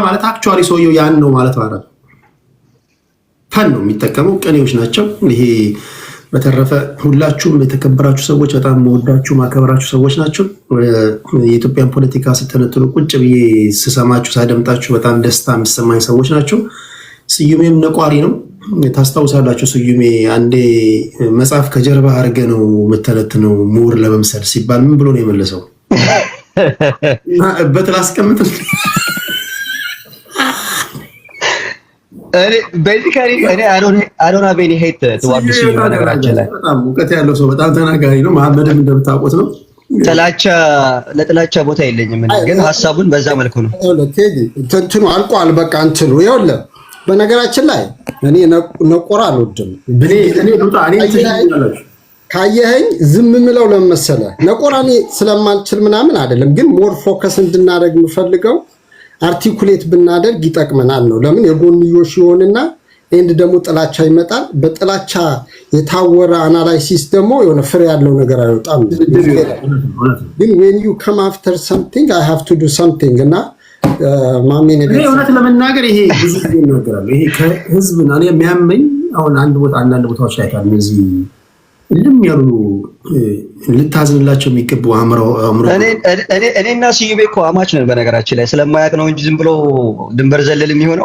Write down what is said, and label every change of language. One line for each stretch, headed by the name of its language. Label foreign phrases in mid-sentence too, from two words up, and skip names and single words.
Amharic: ማለት አክቹዋሊ ሰውየው ያን ነው ማለት ማለት ፈን ነው የሚጠቀመው ቅኔዎች ናቸው። ይሄ በተረፈ ሁላችሁም የተከበራችሁ ሰዎች፣ በጣም መወዳችሁ ማከበራችሁ ሰዎች ናቸው። የኢትዮጵያን ፖለቲካ ስተነትኑ ቁጭ ብዬ ስሰማችሁ ሳደምጣችሁ በጣም ደስታ የሚሰማኝ ሰዎች ናቸው። ስዩሜም ነቋሪ ነው። ታስታውሳላችሁ ስዩሜ አንዴ መጽሐፍ ከጀርባ አድርገህ ነው የምተነትነው ምሁር ለመምሰል ሲባል ምን ብሎ ነው የመለሰው? እበት ላስቀምጥ እኔ
English: I don't have any hate towards you
Amharic: ነገራችን ላይ በጣም እውቀት ያለው ሰው በጣም ተናጋሪ ነው። መሐመድም እንደምታውቁት ነው። ለጥላቻ ቦታ የለኝም። ግን ሀሳቡን በዛ መልኩ ነው። እንትኑ አልቋል። በቃ እንትኑ ይኸውልህ በነገራችን ላይ እኔ ነቆራ አልወድም። ካየኸኝ ዝም ምለው ለምን መሰለህ? ነቆራ እኔ ስለማልችል ምናምን አይደለም፣ ግን
English: more focus
Amharic: እንድናደርግ የምፈልገው አርቲኩሌት ብናደርግ ይጠቅመናል ነው። ለምን የጎንዮሽ ይሆንና ኤንድ ደግሞ ጥላቻ ይመጣል። በጥላቻ የታወረ አናላይሲስ ደግሞ የሆነ ፍሬ ያለው ነገር አይወጣም። ግን
English: when you come after something I have to do something
Amharic: እና ማሚኔ እውነት ለመናገር ይሄ ብዙ ጊዜ ይናገራሉ። ይሄ ከህዝብ ነው የሚያመኝ። አሁን አንዳንድ ቦታዎች ላይ ታዲያ እነዚህ ልም ያሉ ልታዝንላቸው የሚገቡ አምሮ እኔና ስዩቤ እኮ አማች ነን። በነገራችን ላይ ስለማያውቅ ነው እንጂ ዝም ብሎ ድንበር ዘለል የሚሆነው